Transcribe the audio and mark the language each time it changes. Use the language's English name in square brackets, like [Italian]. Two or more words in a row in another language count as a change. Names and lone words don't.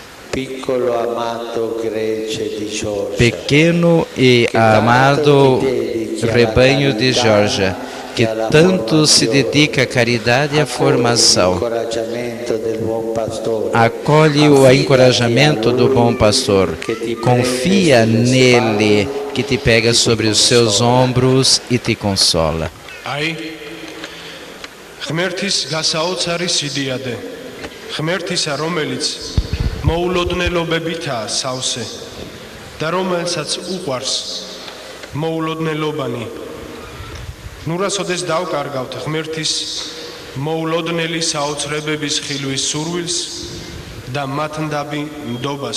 [Portuguese] Pequeno e amado rebanho de Geórgia, que tanto se dedica à caridade e à formação, acolhe o encorajamento do bom pastor, confia nele, que te pega sobre os seus ombros e te consola. [Georgian] ღმერთის გასაოცარი სიდიადე, ღმერთისა, რომელიც მოულოდნელობებითაა სავსე და რომელსაც უყვარს მოულოდნელობანი. ნურასოდეს დავკარგავთ ღმერთის მოულოდნელი საოცრებების ხილვის სურვილს და მათნდაბი ნდობას.